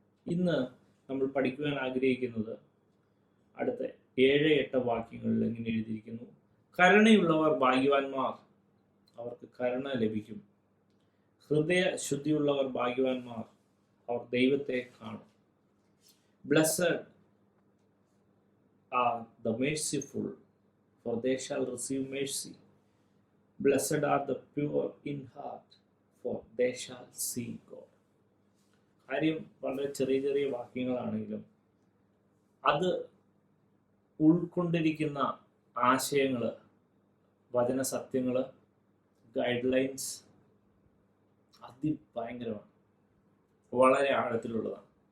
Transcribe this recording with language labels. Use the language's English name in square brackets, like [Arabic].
[Malayalam] ഇന്ന് നമ്മൾ പഠിക്കുവാൻ ആഗ്രഹിക്കുന്നത് അടുത്ത 7-8 വാക്യങ്ങളിൽ ഇങ്ങനെ എഴുതിയിരിക്കുന്നു: കരുണയുള്ളവർ ഭാഗ്യവാന്മാർ, അവർക്ക് കരുണ ലഭിക്കും. ഹൃദയ ശുദ്ധിയുള്ളവർ ഭാഗ്യവാന്മാർ, അവർ ദൈവത്തെ കാണും. [English] Blessed are the merciful, for they shall receive mercy. Blessed are the pure in heart, for they shall see God. [Malayalam] കാര്യം വളരെ ചെറിയ ചെറിയ വാക്യങ്ങളാണെങ്കിലും അത് ഉൾക്കൊണ്ടിരിക്കുന്ന ആശയങ്ങൾ, വചനസത്യങ്ങൾ, ഗൈഡ് ലൈൻസ് അതിഭയങ്കരമാണ്, വളരെ ആഴത്തിലുള്ളതാണ്.